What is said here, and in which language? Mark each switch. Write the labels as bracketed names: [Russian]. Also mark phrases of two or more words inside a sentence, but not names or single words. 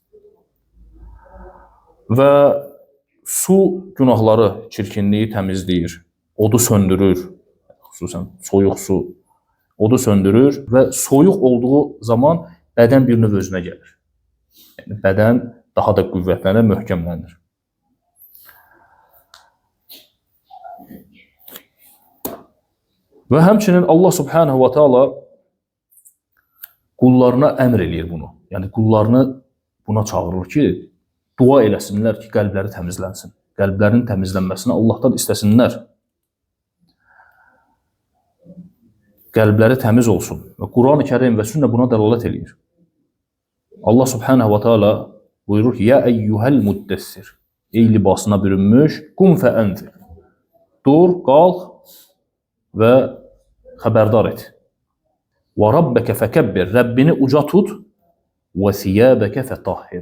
[Azerbaijani] Və su günahları, çirkinliyi təmizləyir, odu söndürür, xüsusən soyuq su odu söndürür və soyuq olduğu zaman bədən bir növ özünə gəlir. Yəni, bədən daha da qüvvətlənir, möhkəmlənir. Və həmçinin Allah [Arabic] سبحانه وتعالى [Azerbaijani] qullarına əmr eləyir bunu. Yəni qullarını buna çağırır ki, dua eləsinlər ki, qəlbləri təmizlənsin. Qəlblərin təmizlənməsini Allahdan istəsinlər. Qəlbləri təmiz olsun. Və Quran-ı Kərim və sünnə buna dəlalət eləyir. Allah [Arabic] سبحانه وتعالى [Azerbaijani] buyurur ki, [Arabic] يا أيها المدثر. [Azerbaijani] Ey libasına bürünmüş, [Arabic] قم فأنذر. [Azerbaijani] Dur, qalx və xəbərdar et. [Arabic] وربك فكبر. [Azerbaijani] Rəbbini uca tut. [Arabic] وثيابك فطهر.